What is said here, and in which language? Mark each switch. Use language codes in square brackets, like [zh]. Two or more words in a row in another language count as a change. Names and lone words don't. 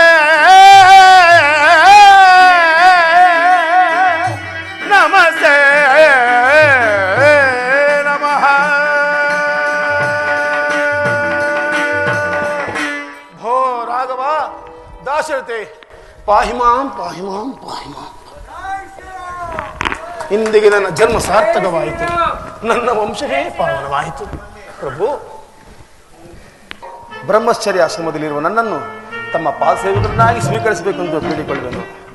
[sa] नमस्ते नमः. भो राघव दाशरथि पाहि मां पाहि मां पाहि मां. [kn] ಇಂದಿಗೆ ನನ್ನ ಜನ್ಮ ಸಾರ್ಥಕವಾಯಿತು, ನನ್ನ ವಂಶವೇ ಪಾವನವಾಯಿತು. ಪ್ರಭು, ಬ್ರಹ್ಮಚರ್ಯ ಆಶ್ರಮದಲ್ಲಿರುವ ನನ್ನನ್ನು ತಮ್ಮ ಪಾದಸೇವಕರನ್ನಾಗಿ ಸ್ವೀಕರಿಸಬೇಕೆಂದು ಬೇಡಿಕೊಳ್ಳುವೆನು.